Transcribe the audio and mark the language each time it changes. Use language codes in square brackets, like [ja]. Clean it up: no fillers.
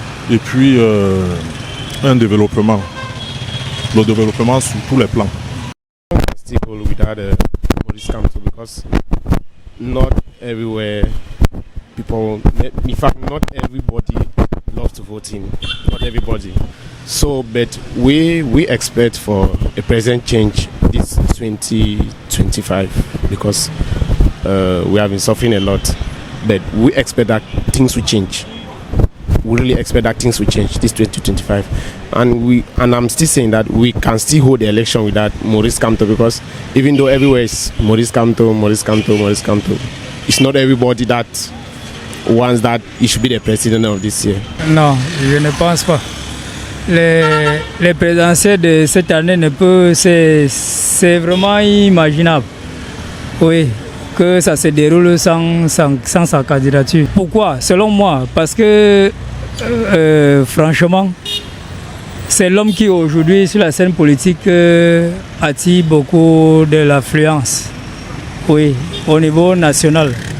[fr] Et puis, un développement. Le développement sur tous les plans. [en] Without Maurice Kamto, because not everywhere people, in fact, not everybody loves to vote him. Not everybody. So, but we expect for a present change this 2025 because we have been suffering a lot. But we expect that things will change. We really expect that things will change this 2025, and I'm still saying that we can still hold the election without Maurice Kamto, because even though everywhere is Maurice Kamto, it's not everybody that wants that he should be the president of this year. [fr] Non, je ne pense pas. Les présidentielles de cette année c'est vraiment imaginable. Oui, que ça se déroule sans sa candidature. Pourquoi? Selon moi, parce que franchement, c'est l'homme qui aujourd'hui sur la scène politique attire beaucoup de l'affluence, oui, au niveau national.